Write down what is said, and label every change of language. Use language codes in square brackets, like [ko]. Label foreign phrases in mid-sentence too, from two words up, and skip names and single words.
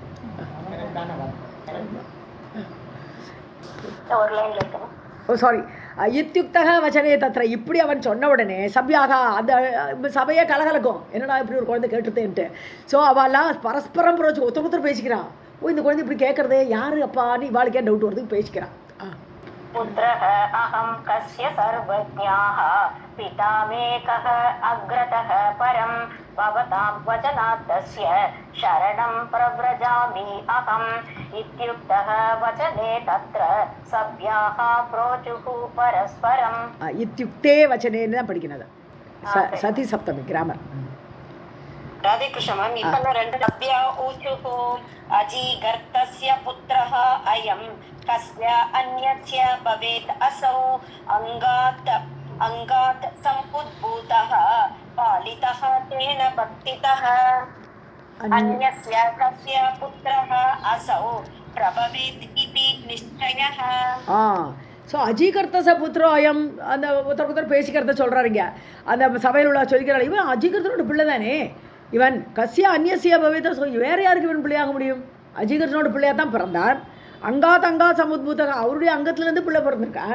[ta] ஓ சாரி, [sa] इत्युक्तः वचने तत्र, [ta] இப்படி அவன் சொன்ன உடனே சபியாக அந்த சபையே கலகலக்கும், என்னடா இப்படி ஒரு குழந்தை கேட்டுருத்தேன்ட்டு. ஸோ அவெல்லாம் பரஸ்பரம் புரோச்சு ஒருத்தர் பேசிக்கிறான். ஓ இந்த குழந்தை இப்படி கேட்குறது யாரு அப்பான்னு இவாளுக்கே டவுட் வருதுக்கு பேசிக்கிறான். [sa] पुत्रः अहं कस्य सर्वज्ञाः पिता मे कः अग्रतः परं भवतां वचनात् तस्य शरणं प्रव्रजामि अहम्. इत्युक्तः वचने तत्र सभ्याः प्रोचुः परस्परम्. इत्युक्ते वचनेन [ta] தான் படிக்கிறது. சதி சப்தமி கிராமர். [sa] राधे कृष्ण मैम. इतना ரெண்டு सभ्या ऊचुः अजीगर्तस्य पुत्रः अयं कस्य अन्यस्य भवेत् असौ अंगात् समुद्भूतः पालितः तेन भक्तितः अन्यस्य कस्य पुत्रः असौ प्रभवेत् इति निश्चयः. [ta] ஸோ [sa] अजीगर्तस्य पुत्रो अयम्, [ta] அந்த ஒருத்தர் பேசிக்கிறத சொல்கிறாருங்க அந்த சபையில் உள்ள சொல்லிக்கிறாள். இவன் அஜீகர்த்தனோட பிள்ளை தானே இவன். [sa] कस्य अन्यस्य भवेत्, [ta] ஸோ வேறு யாருக்கு இவன் பிள்ளையாக முடியும்? அஜீகர்த்தனோட பிள்ளையாக தான் பிறந்தான். [sa] अङ्गात् समुद्भूतः, [ta] அவருடைய அங்கத்திலேருந்து பிள்ளை பிறந்திருக்கான்.